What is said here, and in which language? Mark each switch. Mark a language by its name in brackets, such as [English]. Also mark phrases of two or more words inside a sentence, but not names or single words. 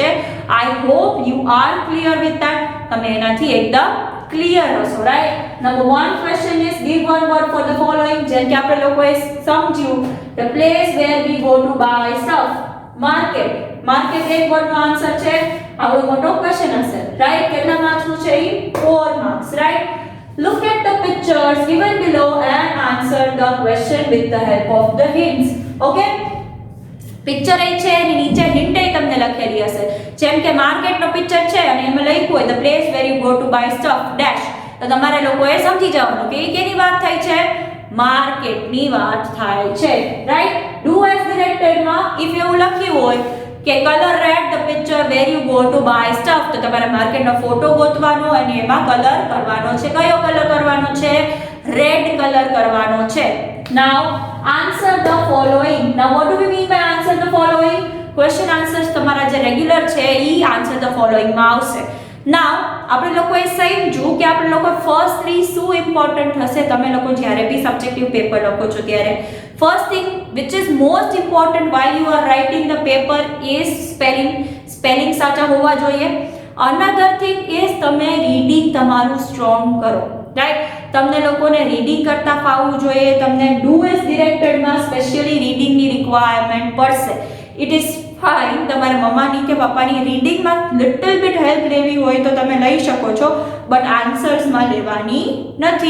[English] I hope you are clear with that. [Gujarati] તમે એનાથી એકદમ ક્લિયર હશો, રાઈટ. [English] Number 1 question is give one word for the following. [Gujarati] જેમ કે આપણે લોકોએ સમજ્યું [English] the place where we go to buy stuff, માર્કેટ. [Gujarati] માર્કેટ એક વર્ડનો આન્સર છે. આવો મોટો ક્વેશ્ચન હશે, રાઈટ. કેટલા માર્ક્સનું છે એ? 4 માર્ક્સ, રાઈટ. [English] Look at the pictures given below and answer the question with the help of the hints. Okay? [Gujarati] પિક્ચર એ છે એની નીચે હિન્ટ એ તમને લખેલી હશે. જેમ કે માર્કેટનો પિક્ચર છે અને એમાં લખ્યું હોય [English] the place where you go to buy stuff dash, [Gujarati] તો તમારે લોકોએ સમજી જવાનું કે એ કેની વાત થાય છે? માર્કેટની વાત થાય છે, રાઈટ. [English] do as directedમાં [Gujarati] ઇફ એવું લખ્યું હોય કે [English] colour red the picture where you go to buy stuff, [Gujarati] તો તમારે માર્કેટનો ફોટો ગોતવાનો અને એમાં કલર કરવાનો છે. કયો કલર કરવાનો છે? [English] red colour [Gujarati] કરવાનો છે, [English] Now answer the following. Now what do we mean by answer the following? Question answers [Gujarati] તમારા જે રેગ્યુલર છે ઈ [English] answer the following [Gujarati] માં આવશે. Now આપણે લોકોએ સમજ્યું કે આપણે લોકો ફર્સ્ટલી શું ઇમ્પોર્ટન્ટ હશે તમે લોકો જ્યારે બી [English] subjective paper [Gujarati] લખો છો ત્યારે. [English] First thing which is most important while you are writing the paper is spelling [Gujarati] સાચા હોવા જોઈએ. [English] Another thing is [Gujarati] તમે રીડિંગ તમારું સ્ટ્રોંગ કરો, રાઈટ. તમને લોકોને રીડિંગ કરતા ફાવવું જોઈએ. તમને [English] do as directedમાં [Gujarati] સ્પેશિયલી [English] readingની requirement [Gujarati] પડશે. [English] it is fine [Gujarati] તમારા મમ્માની કે પપ્પાની રીડિંગમાં [English] little bit help [Gujarati] લેવી હોય તો તમે લઈ શકો છો, બટ આન્સર્સમાં લેવાની નથી.